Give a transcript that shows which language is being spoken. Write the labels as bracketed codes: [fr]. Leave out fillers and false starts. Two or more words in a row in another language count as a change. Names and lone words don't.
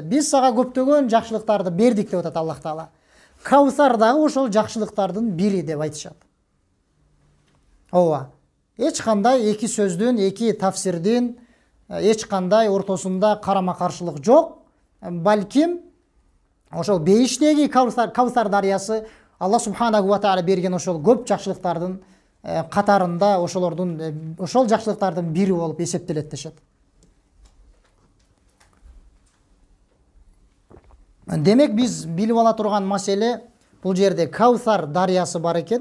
[ky] Биз сага көптөгөн жакшылыктарды бердик деп атат Аллах Таала. Каусар дагы ошол жакшылыктардын бири деп айтышат. Ооба. Эч кандай эки сөздүн, эки тафсирдин эч кандай ортосунда карама каршылык жок. Балким ошол бейиштеги Каусар дарыясы Аллах [ar] سبحانه وتعالى [ky] берген ошол көп жакшылыктардын катарында ошол жакшылыктардын бири болуп эсептелет дешет. Демек биз билип ала турган маселе бул жерде Каусар дарыясы бар экен.